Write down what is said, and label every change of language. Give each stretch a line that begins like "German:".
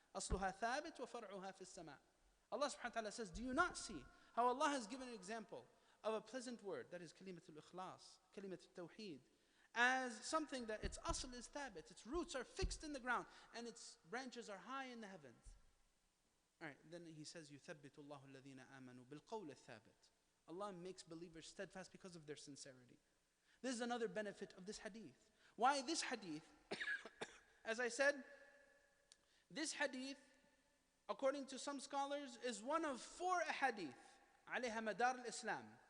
Arabic: أصلها ثابت وفرعها في السماء.
English: Allah subhanahu wa ta'ala says, do you not see how Allah has given an example of a pleasant word, that is kalimatul ikhlas, kalimatul tawheed, as something that its asl is thabit, its roots are fixed in the ground, and its branches are high in the heavens. Alright, then he says,
Arabic: يُثَبِّتُ اللَّهُ الَّذِينَ آمَنُوا بِالْقَوْلِ الثَّابِت.
English: Allah makes believers steadfast because of their sincerity. This is another benefit of this hadith. Why this hadith? As I said, this hadith, according to some scholars, is one of 4 ahadith,
Arabic: عليها مدار الإسلام.